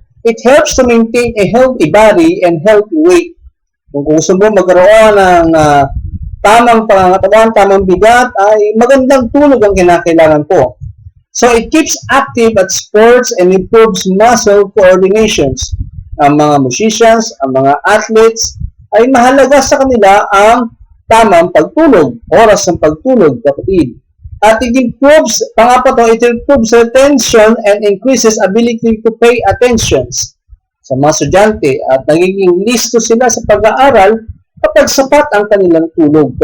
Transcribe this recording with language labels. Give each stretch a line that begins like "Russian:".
English: It helps to maintain a healthy body and healthy weight.
Filipino: Kung gusto mo magkaroon ng tamang pangangatawan, tamang bigat, ay magandang tulog ang kinakailangan po.
English: So it keeps active at sports and improves muscle coordinations.
Filipino: Ang mga musicians, ang mga athletes, ay mahalaga sa kanila ang tamang pagtulog, oras ng pagtulog, kapatid. At
English: it improves, it improves retention and increases ability to pay attention
Filipino: sa mga estudyante at nagiging listo sila sa pag-aaral kapag sapat ang kanilang tulog.